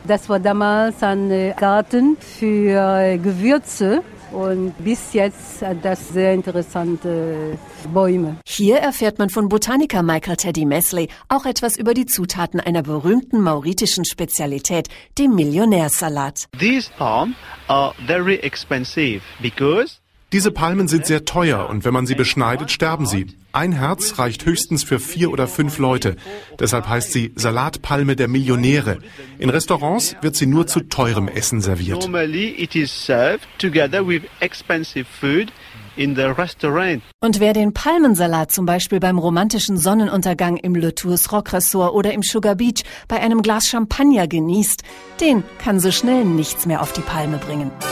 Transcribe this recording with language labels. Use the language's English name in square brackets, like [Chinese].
[German] Das war damals ein Garten für Gewürze und bis jetzt hat das sehr interessante Bäume. Hier erfährt man von Botaniker Michael Teddy Mesley auch etwas über die Zutaten einer berühmten mauritischen Spezialität, dem Millionärsalat. [English] These palms are very expensive because [German] diese Palmen sind sehr teuer und wenn man sie beschneidet, sterben sie. Ein Herz reicht höchstens für 4 oder 5 Leute. Deshalb heißt sie Salatpalme der Millionäre. In Restaurants wird sie nur zu teurem Essen serviert. [English] Normally it is served together with expensive food in the restaurant. [German] Und wer den Palmensalat zum Beispiel beim romantischen Sonnenuntergang im Le Tours Rock Resort oder im Sugar Beach bei einem Glas Champagner genießt, den kann so schnell nichts mehr auf die Palme bringen.